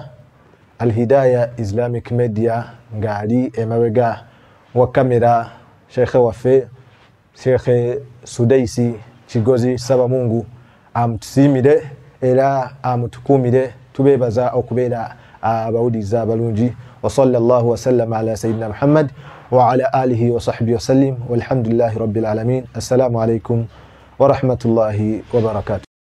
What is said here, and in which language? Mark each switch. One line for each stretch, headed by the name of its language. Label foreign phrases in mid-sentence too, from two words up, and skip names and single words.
Ganda: Al-Hidayah Islamic Media ng'ali emabega wa kamera Sheikhe waffe Sheikhe Sudaisi Kigozi. Saba Mungu amutusiimire era amutukuumire. Tubeebaza okubeera abawuliza abalungi.
Arabic: وصلى الله وسلم على سيدنا محمد وعلى آله وصحبه وسلم والحمد لله رب العالمين. السلام عليكم ورحمة الله وبركاته.